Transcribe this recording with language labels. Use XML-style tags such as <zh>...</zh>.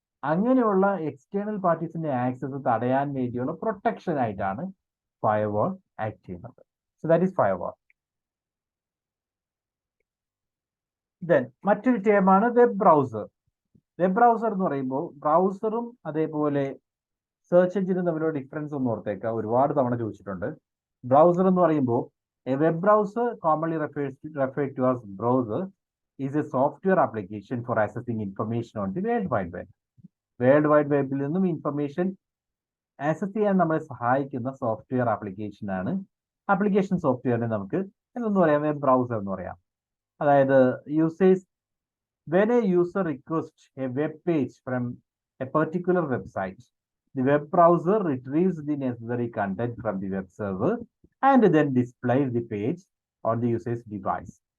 <ml>അങ്ങനെയുള്ള external പാർട്ടീസിന്റെ access തടയാൻ വേണ്ടിയുള്ള പ്രൊട്ടക്ഷൻ ആയിട്ടാണ് ഫയർവാൾ ആക്ട് ചെയ്യുന്നത്.</ml> <en>So that is firewall.</en> <ml>Then മറ്റൊരു ടേമാണ് വെബ് ബ്രൗസർ. വെബ് ബ്രൗസർ എന്ന് പറയുമ്പോൾ ബ്രൗസറും അതേപോലെ സെർച്ച് എഞ്ചിനും തമ്മിലുള്ള ഡിഫറൻസ് ഒന്ന് ഓർത്തേക്കാം, ഒരുപാട് തവണ ചോദിച്ചിട്ടുണ്ട്. ബ്രൗസർ എന്ന് പറയുമ്പോൾ</ml> <en>A web browser commonly referred to as browser is a software application for accessing information on the World Wide Web.</en> <ml>World wide വെബിൽ നിന്നും ഇൻഫർമേഷൻ ആക്സസ് ചെയ്യാൻ നമ്മളെ സഹായിക്കുന്ന സോഫ്റ്റ്വെയർ ആപ്ലിക്കേഷൻ സോഫ്റ്റ്വെയറിനെ നമുക്ക് എന്തെന്ന് പറയാം, വെബ് ബ്രൗസർ എന്ന് പറയാം.</ml> <en>അതായത് when a user requests a web page from a particular website, the web browser retrieves the necessary content from the web server and then displays the page on the user's device.</en>